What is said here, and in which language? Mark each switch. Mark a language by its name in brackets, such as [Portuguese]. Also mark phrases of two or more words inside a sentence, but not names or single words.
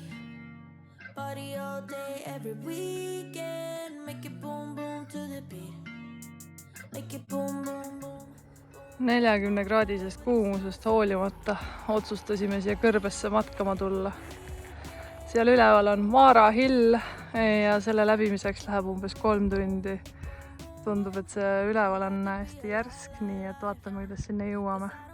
[English] Party all day, every weekend. Make it boom, boom to the beat. Make it boom, boom, boom. [Estonian] 40-kraadisest kuumusest hoolimata otsustasime siia kõrbesse matkama tulla. Seal üleval on Mara Hill ja selle läbimiseks läheb umbes 3 tundi. Tundub, et see üleval on hästi järsk, nii et vaatame, kuidas sinna jõuame.